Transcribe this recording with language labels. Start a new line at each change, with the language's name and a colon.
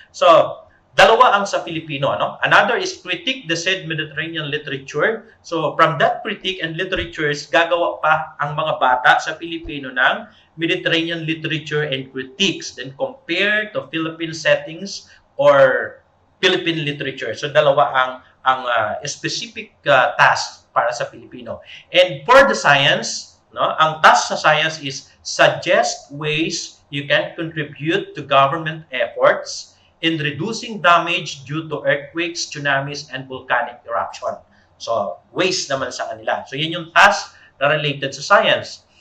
Filipino: So dalawa ang sa Filipino, ano?
English: Another is critique the said Mediterranean literature. So from that critique and literatures,
Filipino: gagawa pa ang mga bata sa Filipino ng
English: Mediterranean literature and critiques, then compare to Philippine settings or Philippine literature.
Filipino: So dalawa ang specific task para sa Filipino.
English: And for the science, no, ang task sa science is suggest ways you can contribute to government efforts in reducing damage due to earthquakes, tsunamis, and volcanic eruption.
Filipino: So, ways naman sa kanila. So, yun yung task na related sa science.